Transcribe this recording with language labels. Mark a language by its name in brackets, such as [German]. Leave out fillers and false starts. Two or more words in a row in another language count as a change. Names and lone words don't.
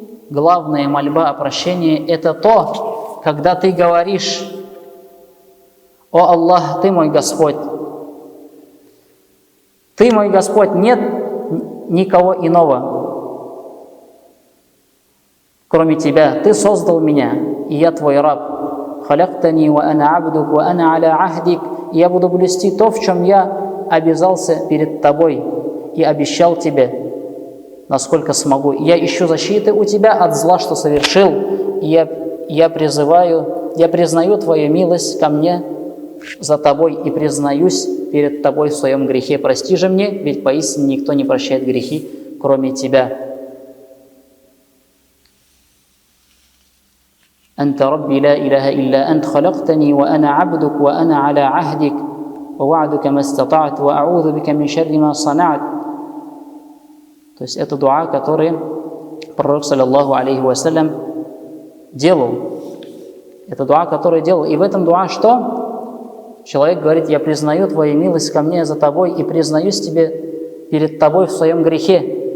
[Russian] это то, когда ты говоришь: «О Аллах, Ты мой Господь, нет никого иного, кроме Тебя, Ты создал меня, и я Твой раб. [Arabic] خلقتني وأنا عبدك وأنا على عهدك». [Russian] И я буду блюсти то, в чем я обязался перед Тобой и обещал Тебе, насколько смогу. Я ищу защиты у Тебя от зла, что совершил, и я признаю Твою милость ко мне за Тобой и признаюсь перед Тобой в своем грехе. Прости же мне, ведь поистине никто не прощает грехи, кроме Тебя. [Arabic] «أنت ربي لا إله إلا أنت، خلقتني وأنا عبدك وأنا على عهدك، ووعدك ما استطعت، وأعوذ بك من شر ما صنعت». [Russian] То есть это дуа, который пророк, [Arabic] صلى الله عليه وسلم, [Russian] делал. Это дуа, который делал. И в этом дуа что? Человек говорит: я признаю Твою милость ко мне за Тобой и признаюсь Тебе перед Тобой в своем грехе.